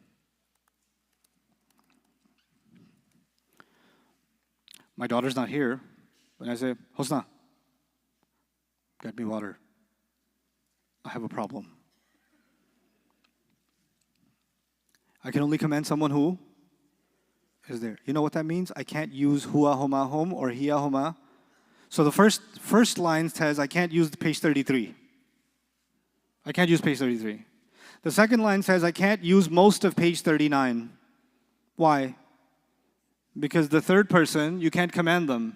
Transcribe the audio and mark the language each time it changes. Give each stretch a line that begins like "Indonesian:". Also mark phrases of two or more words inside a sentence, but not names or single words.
English: My daughter's not here. When I say, Hosna, get me water. I have a problem. I can only command someone who is there. You know what that means? I can't use
Arabic: هو هما هم
English: or
Arabic: هي هما.
English: So the first line says I can't use page 33. I can't use page 33. The second line says I can't use most of page 39. Why? Because the third person, you can't command them.